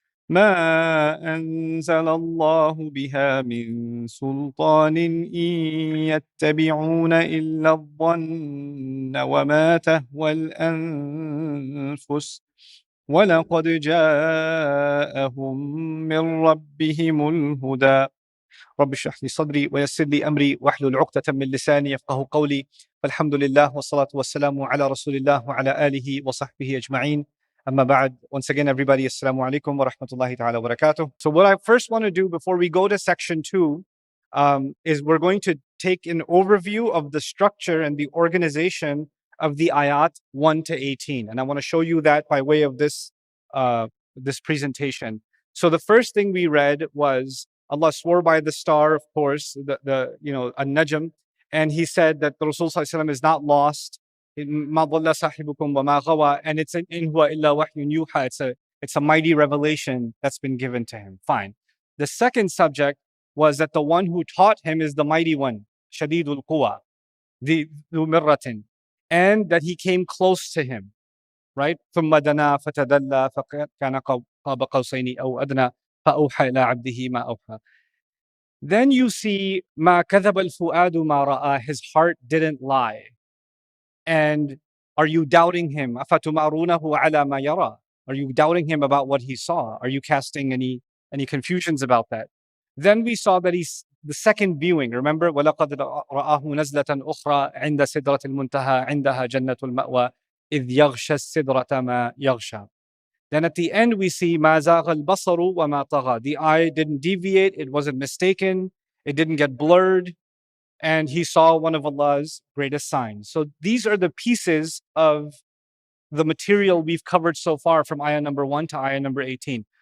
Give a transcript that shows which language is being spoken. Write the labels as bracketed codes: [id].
[ar] ما أنزل الله بها من سلطان إن يتبعون إلا الظن وما تهوى الأنفس ولقد جاءهم من ربهم الهدى. رب اشرح لي صدري ويسر لي أمري واحلل عقدة من لساني يفقه قولي. فالحمد لله والصلاة والسلام على رسول الله وعلى آله وصحبه أجمعين. Amma ba'd. [en] Once again, everybody, [ar] assalamu alaikum wa rahmatullahi ta'ala wa barakatuh. [en] So what I first want to do before we go to section 2 is we're going to take an overview of the structure and the organization of the ayat 1 to 18. And I want to show you that by way of this presentation. So the first thing we read was Allah swore by the star, of course, the An-Najm, and he said that the Rasul Sallallahu Alaihi Wasallam is not lost. [ar] ما ضل صاحبكم وما غوى, [en] and it's [ar] إن هو إلا وحي يوحى. [en] It's a mighty revelation that's been given to him. Fine. The second subject was that the one who taught him is the mighty one, [ar] شديد القوى, ذو مرة, [en] and that he came close to him, right? [ar] ثم دنا فتدلى فكان قاب قوسين أو أدنى فأوحى إلى عبده ما أوحى. [en] Then you see [ar] ما كذب الفؤاد ما رأى, [en] his heart didn't lie. And are you doubting him? [ar] أَفَتُمَارُونَهُ عَلَى مَا يَرَى? [en] Are you doubting him about what he saw? Are you casting any confusions about that? Then we saw that he's the second viewing. Remember, [ar] وَلَقَدْ رَآهُ نَزْلَةً أُخْرَى عِنْدَ سِدْرَةِ الْمُنْتَهَى عِنْدَهَا جَنَّةُ الْمَأْوَى إِذْ يَغْشَى السِّدْرَةَ مَا يَغْشَى. [en] Then at the end we see [ar] مَا زَاغَ الْبَصَرُ وَمَا طَغَى. [en] The eye didn't deviate, it wasn't mistaken, it didn't get blurred, and he saw one of Allah's greatest signs. So these are the pieces of the material we've covered so far from ayah number 1 to ayah number 18.